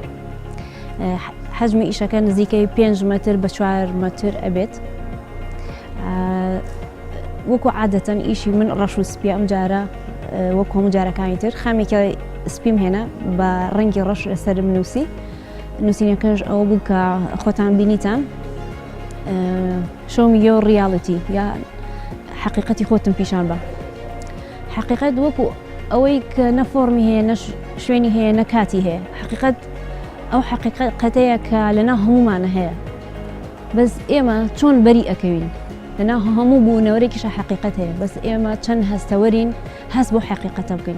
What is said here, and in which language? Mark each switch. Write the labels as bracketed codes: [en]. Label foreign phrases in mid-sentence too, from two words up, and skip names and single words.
[ckb] حەجمی ئیشەکە نزیکەی 5 مەتر بە 4 مەتر ئەبێت. وەکو عادەتەن ئیشی من ڕەش و سپیە ئەم جارە وەکو هەموو جارەکانی تر خامێکە سپیم هێنا بە ڕەنگی ڕەش لەسەر نووسی. نووسینەکەش ئەوە بوو کە خۆتان بینیتان [en] show me your reality [ckb] یا حقیقەتی خۆتم پیشان بە. حقیقەت وەکو ئەوەی کە نە فۆرمی هەیە نە شوێنی هەیە نە کاتی هەیە. حقیقەت ئەو حقیقەتەیە کە لەناو هەمومانە هەیە، بەس ئێمە چۆن بەری ئەکەوین لەناو هەموو بوونەوەرێکیشە حقیقەت هەیە، بەس ئێمە چەند هەستەوەرین هەست بۆ حقیقەتە بکەین.